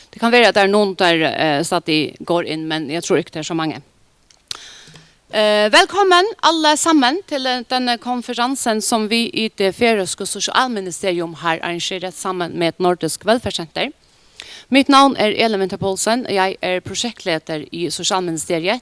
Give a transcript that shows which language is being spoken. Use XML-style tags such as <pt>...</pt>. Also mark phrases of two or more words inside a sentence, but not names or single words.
<no>Det kan være at det noen der stadig går in,</no> <sv>men jag tror inte det så många. Välkommen alla samman till den konferensen som vi i det färöiska socialministerium har arrangerat samman med Nordisk Välfärdscenter. Mitt namn är Elin Poulsen. Jag är projektledare i socialministeriet.</sv>